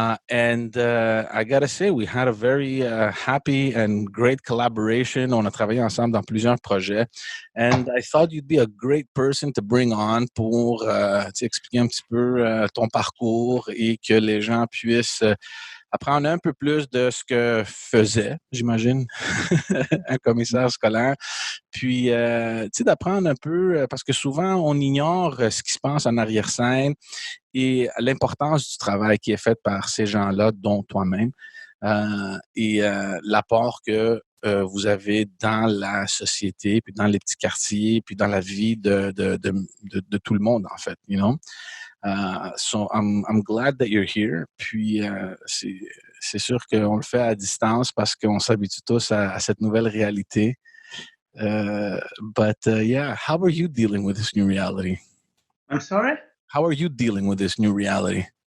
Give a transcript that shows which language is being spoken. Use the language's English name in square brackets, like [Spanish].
[English] And I gotta say, we had a very happy and great collaboration. [French] On a travaillé ensemble dans plusieurs projets. [English] And I thought you'd be a great person to bring on [French] pour expliquer un petit peu ton parcours et que les gens puissent apprendre un peu plus de ce que faisait, j'imagine, un commissaire scolaire. Puis, d'apprendre un peu, parce que souvent, on ignore ce qui se passe en arrière-scène et l'importance du travail qui est fait par ces gens-là, dont toi-même, et l'apport que vous avez dans la société, puis dans les petits quartiers, puis dans la vie de tout le monde, en fait, you know? [English] So I'm glad that you're here. [French] Puis c'est sûr qu'on le fait à distance parce qu'on s'habitue tous à cette nouvelle réalité. [English] But yeah, how are you dealing with this new reality? I'm sorry? How are you dealing with this new reality?